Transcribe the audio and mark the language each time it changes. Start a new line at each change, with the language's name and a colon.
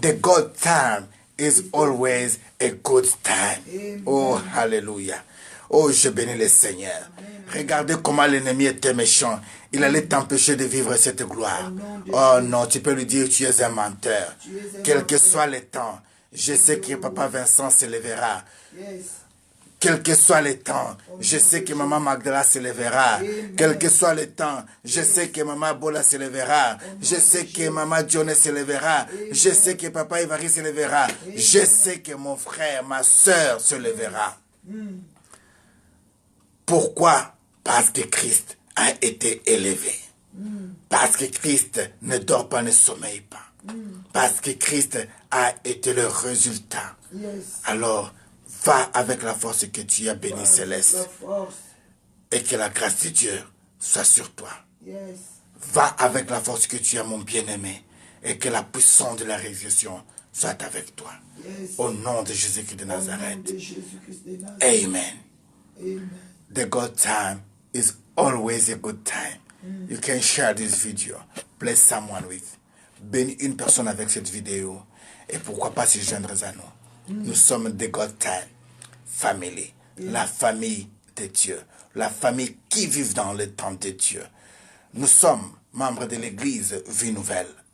English: The good time is always a good time. Amen.
French: Oh, hallelujah. Oh, je bénis le Seigneur. Regardez comment l'ennemi était méchant. Il allait t'empêcher de vivre cette gloire. Oh non, tu peux lui dire, tu es un menteur. Quel que soit le temps, je sais que Papa Vincent se lèvera.
English: Yes.
French: Quel que soit le temps, je sais que Maman Magdala se lèvera. Quel que soit le temps, je sais que Maman Bola se lèvera. Je sais que Maman Johnny se lèvera. Je sais que Papa Ivari se lèvera. Je sais que mon frère, ma soeur se lèvera. Pourquoi? Parce que Christ a été élevé. Parce que Christ ne dort pas, ne sommeille pas. Parce que Christ a été le résultat.
English: Yes.
French: Alors, va avec la force que tu as béni, Céleste. La force. Et que la grâce de Dieu soit sur toi.
English: Yes.
French: Va avec la force que tu as, mon bien-aimé. Et que la puissance de la résurrection soit avec toi.
English: Yes.
French: Au nom de Jésus-Christ de Au nom Nazareth. de Jésus-Christ de Nazareth. Amen. Amen.
English: The good time is always a good time. You can share this video. Bless someone with.
French: Bénis une personne avec cette vidéo. Et pourquoi pas se joindre à nous. Nous sommes
English: the good time family.
French: La famille de Dieu. La famille qui vit dans le temps de Dieu. Nous sommes membres de l'église Vie Nouvelle.